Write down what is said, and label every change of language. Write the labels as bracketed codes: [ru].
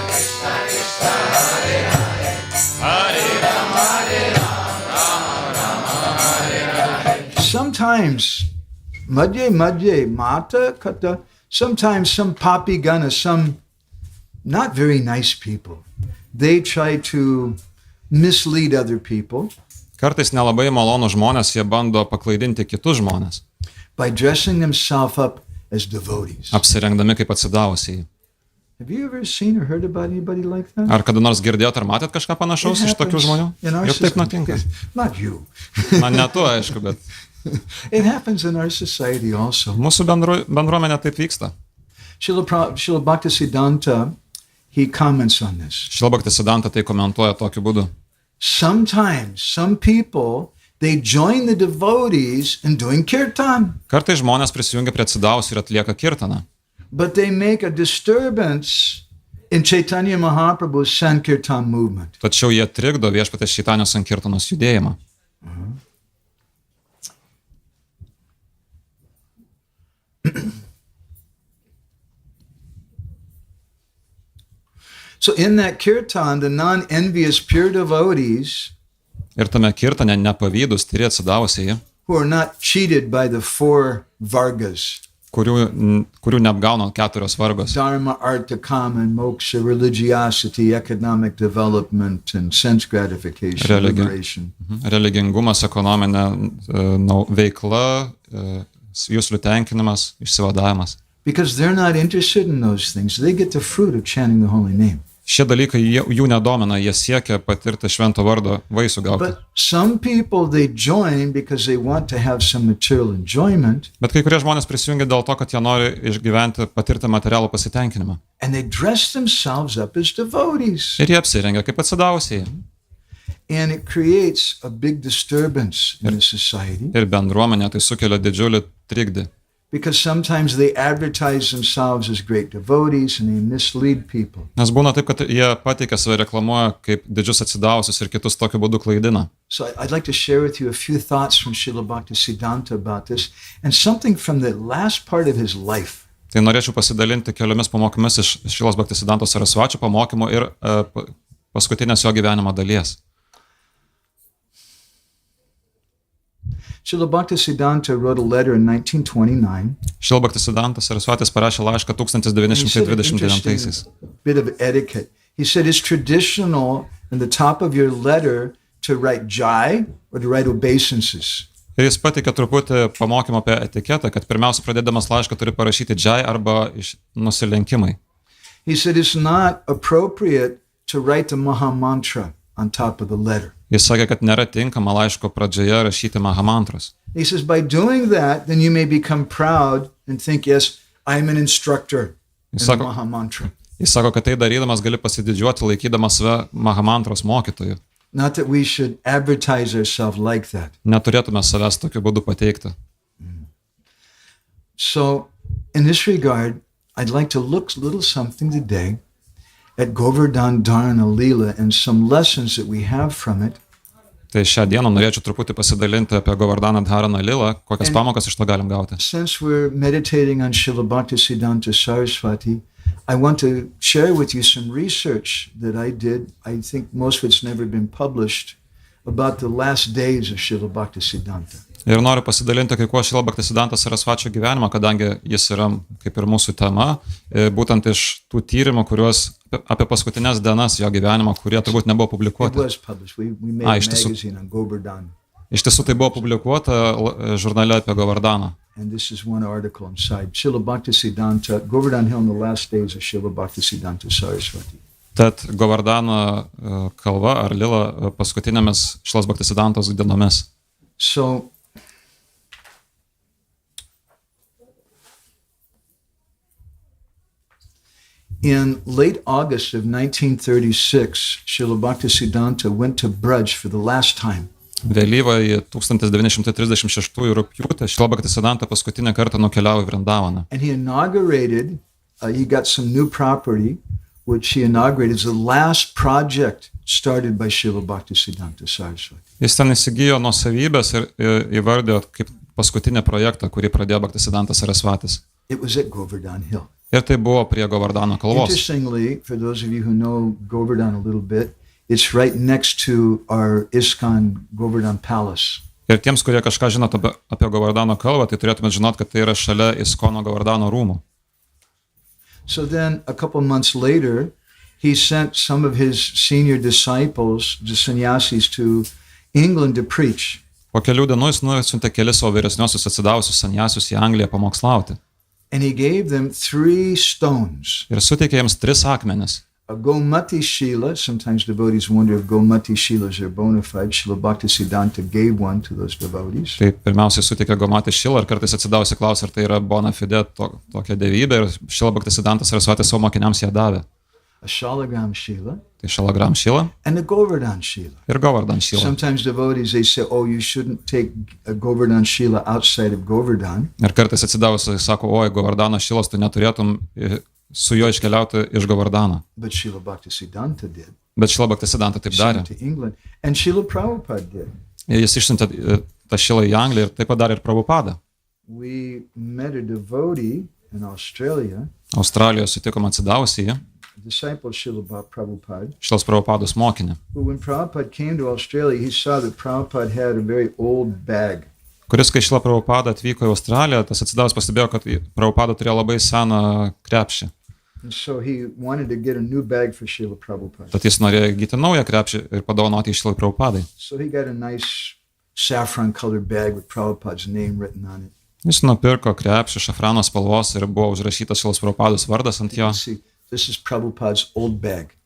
[sa] Krishna Krishna Hare Hare Hare Rama Rama Hare Hare. [en] Sometimes [sa] madhye mata kata, [en] sometimes some [sa] papi gana, [en] some not very nice people, they try to mislead other people. [lt] Kartais nelabai malonų žmonės, jie bando paklaidinti kitus žmonės. [en] By dressing themselves up as devotees. [lt] Apsirengdami kaip atsidavusiai. [en] Have you ever seen or heard about anybody like that? [lt] Ar kada nors girdėjot ar matėt kažką panašaus iš tokių žmonių? Ir taip nutinka. [en] Not you. [lt] Na, ne tu, aišku, bet [en] It happens in our society also. [lt] mūsų bendruomenė taip vyksta. [en] Srila Bhaktisiddhanta, he comments on this. [lt] Šrila Bhaktisiddhanta tai komentuoja tokiu būdu. [en] Sometimes, some people, they join the devotees in doing kirtan. [lt] Kartais žmonės prisijungia prie atsidavusių ir atlieka kirtaną. [en] But they make a disturbance in Chaitanya Mahaprabhu's Sankirtan movement. [lt] Tačiau jie trikdo Viešpaties Čaitanjos Sankirtanos judėjimą. [en] So in that kirtan, the non-envious pure devotees [lt] Ir tame kirtane nepavydus tyri atsidavusiai, [en] who are not cheated by the four vargas, [lt] kurių neapgauna 4 vargos. [en] dharma, artha, kama, and moksha, religiosity, economic development, and sense gratification, liberation. [lt] Religingumas, ekonominė veikla, juslių tenkinimas, išsivadavimas. [en] Because they're not interested in those things. They get the fruit of chanting the holy name. [lt] Šie dalykai jų nedomina, jie siekia patirti švento vardo vaisių gauti. [en] But some people, they join because they want to have some material enjoyment, [lt] Bet kai kurie žmonės prisijungia dėl to, kad jie nori išgyventi, patirti materialų pasitenkinimą. [en] and they dress themselves up as devotees. [lt] Ir jie apsirengia kaip atsidavusiai. [en] And it creates a big disturbance in the society [lt] Ir bendruomenė tai sukelia didžiulį trikdį. [en] because sometimes they advertise themselves as great devotees and they mislead people. [lt] Nes būna taip, kad jie pateikia save, reklamuoja kaip didžius atsidavusius ir kitus tokiu būdu klaidina. [en] So I'd like to share with you a few thoughts from Srila Bhaktisiddhanta about this and something from the last part of his life. [lt] Tai norėčiau pasidalinti keliomis pamokomis iš Šrilos Bhaktisiddhantos Sarasvačio pamokymų ir paskutinės jo gyvenimo dalies. [en] Srila Bhaktisiddhanta wrote a letter in 1929. [lt] Šrila Bhaktisiddhantas Sarasvatis parašė laišką [en] And he said an [lt] 1929. [en] interesting bit of etiquette. He said it's traditional in the top of your letter to write jai or to write obeisances. [lt] Ir jis pateikė truputį pamokymą apie etiketą, kad pirmiausia pradėdamas laišką turi parašyti džai arba nusilenkimai. [en] He said it's not appropriate to write the Maha Mantra on top of the letter. [lt] Jis sakė, kad nėra tinkama laiško pradžioje rašyti mahamantros. [en] He says by doing that, then you may become proud and think, yes, I'm an instructor in the Maha Mantra. [lt] Jis sako, kad tai darydamas gali pasididžiuoti laikydamas save mahamantros mokytoju. [en] Not that we should advertise ourselves like that. [lt] Neturėtume savęs tokiu būdu pateikti. [en] So in this regard, I'd like to look a little something today at Govardhan Dharana Leela and some lessons that we have from it. [lt] Tai šią dieną norėčiau truputį pasidalinti apie Govardhana Dharana Leela, kokias pamokas iš to galim gauti. [en] Since we're meditating on Srila Bhaktisiddhanta Saraswati, I want to share with you some research that I did. I think most of it's never been published about the last days of Srila Bhaktisiddhanta. [lt] Ir noriu pasidalinti kai kuo Šrila Bhaktisiddhantos Sarasvačio gyvenimą, kadangi jis yra kaip ir mūsų tema, būtent iš tų tyrimų, kuriuos apie paskutinės dienas jo gyvenimo, kurie turbūt nebuvo [en] It [lt] publikuoti. [en] was published. We made a magazine on Govardhan. [lt] Iš tiesų tai buvo publikuota žurnale apie Govardaną. [en] And this is one article inside. Srila Bhaktisiddhanta, Govardhan Hill in the last days of Srila Bhaktisiddhanta Saraswati. [lt] Tad Govardano kalva ar lila paskutinėmis Šrilos Bhaktisiddhantos dienomis. [en] So, in late August of 1936, Srila Bhaktisiddhanta went to Braj for the last time. [lt] Vėlyvąjį 1936 rugpjūtį Šrila Bhaktisiddhanta paskutinį kartą nukeliavo į Vrindavaną. [en] And he inaugurated, he got some new property, which he inaugurated as the last project started by Srila Bhaktisiddhanta Saraswati. [lt] Jis ten įsigijo nuosavybės ir įvardėjo kaip paskutinį projektą, kurį pradėjo Bhaktisiddhanta Sarasvatis. [en] It was at Govardhan Hill. [lt] Ir tai buvo prie Govardano kalvos. [en] Interestingly, for those of you who know Govardhan a little bit, it's right next to our ISKCON Govardhan Palace. [lt] Ir tiems, kurie kažką žinot apie Govardano kalvą, tai turėtumėt žinot, kad tai yra šalia ISKCONo Govardano rūmų. [en] So then, a couple months later, he sent some of his senior disciples, the sannyasis, to England to preach. [lt] Po kelių dienų jis nusiuntė kelis savo vyresniosius atsidavusius sannyasus į Angliją pamokslauti. [en] And he gave them 3 stones. [lt] Ir suteikė jiems 3 akmenis. [en] A Gomati Shila, sometimes devotees wonder if Gomati Shilas are bona fide. Srila Bhaktisiddhanta gave one to those devotees. [lt] Tai pirmiausiai suteikė Gomati Šilą ir kartais atsidavusi klausia, ar tai yra bona fide tokia dievybė, ir Šrila Bhaktisiddhanta Sarasvatis savo mokiniams ją davė. [en] A Shalagram Shila. [lt] Tai Šalagram Šila [en] and a Govardhan Shila. [lt] Ir Govardhan Šila. [en] Sometimes devotees, they say, oh, you shouldn't take a Govardhan Shila outside of Govardhan. [lt] Ir kartais atsidavusi sako, oi, Govardano Šilas, tu neturėtum su juo iškeliauti iš Govardano. [en] But Srila Bhaktisiddhanta did. [lt] Bet Šrila Bhaktisiddhanta taip darė. [en] To England. And Srila Prabhupada did. [lt] Ir jis išsiuntė tą Šilą į Angliją ir taip pat darė ir Prabhupada. [en] We met a devotee in Australia. [lt] Australijoje sutikom atsidavusi jį. [en] Disciple Srila Prabhupada. [lt] Šilos Prabhupados mokinį. [en] When Prabhupada came to Australia, he saw that Prabhupada had a very old bag. [lt] Kuris, kai Šrila Prabhupada atvyko į Australiją, tas atsidavęs pastebėjo, kad Prabhupada turėjo labai seną krepšį. [en] And so he wanted to get a new bag for Srila Prabhupada. [lt] Tad jis norėjo įgyti naują krepšį ir padovanoti Šrilai Prabhupadai. [en] So he got a nice saffron colored bag with Prabhupada's name written on it. [lt] Jis nupirko krepšį šafrano spalvos ir buvo užrašytas Šrilos Prabhupados vardas ant jo. [en] See, this is Prabhupada's old bag.